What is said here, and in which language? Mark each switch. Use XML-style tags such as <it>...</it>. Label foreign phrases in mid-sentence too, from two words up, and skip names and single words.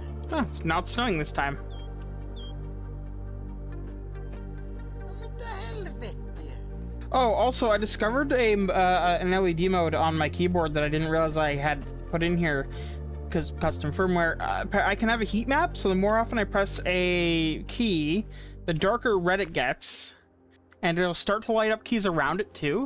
<en>Oh, it's not snowing this time.</en> <fi>No mitä helvettiä?</fi> <en>Oh, also, I discovered an LED mode on my keyboard that I didn't realize I had put in here because custom firmware. I can have a heat map, so the more often I press a key, the darker red it gets, and it'll start to light up keys around it too.</en>